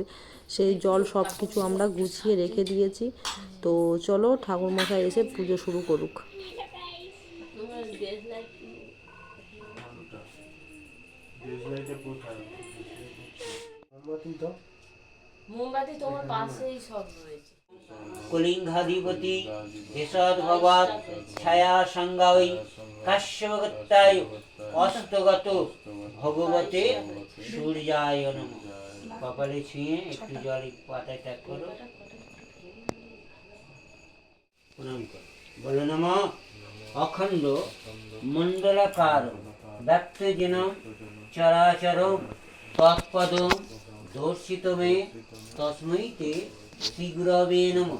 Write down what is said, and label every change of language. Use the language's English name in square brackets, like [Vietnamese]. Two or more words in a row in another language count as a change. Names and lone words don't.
[Bangla] সেই জল সব কিছু আমরা গুছিয়ে রেখে দিয়েছি। তো চলো ঠাকুরমশাই এসে পুজো শুরু করুক। মোমবাতি তোমার পাশেই সব রয়েছে। [Sanskrit] कुलिंगाधिपति यशोद्भवात् छाया संगावै काश्यपगत्ताय অস্তগত ভগবতে সূর্যায় নমঃ। [Bangla] কপালে ছুঁয়ে একটু জল পাতায় ত্যাগ করো, প্রণাম করো, বলো নমঃ। [Sanskrit] অখণ্ড মণ্ডলাকার ব্যক্ত যেন চরাচর তৎপদ দর্শিত মে তস্मै তে শ্রী গুরবে নমঃ।